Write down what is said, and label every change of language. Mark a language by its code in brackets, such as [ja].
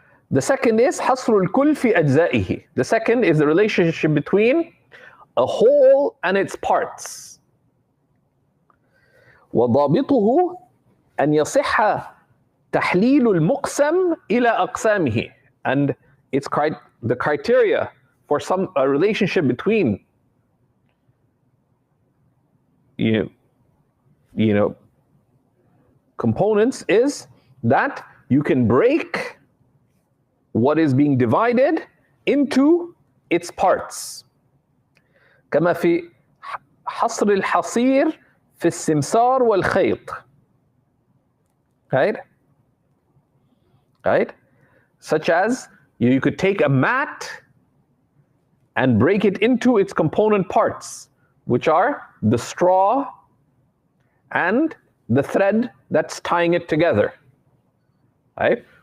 [en] The second is [ar] حصر الكل في أجزائه. [en] The second is the relationship between a whole and its parts. [ar] وضابطه أن يصح تحليل المقسم إلى أقسامه. [en] And it's the criteria for a relationship between components is that you can break what is being divided into its parts. [ar] كما في حصر الحصير في السمسار والخيط. [en] Right? Such as you could take a mat and break it into its component parts, which are the straw and the thread that's tying it together. Right?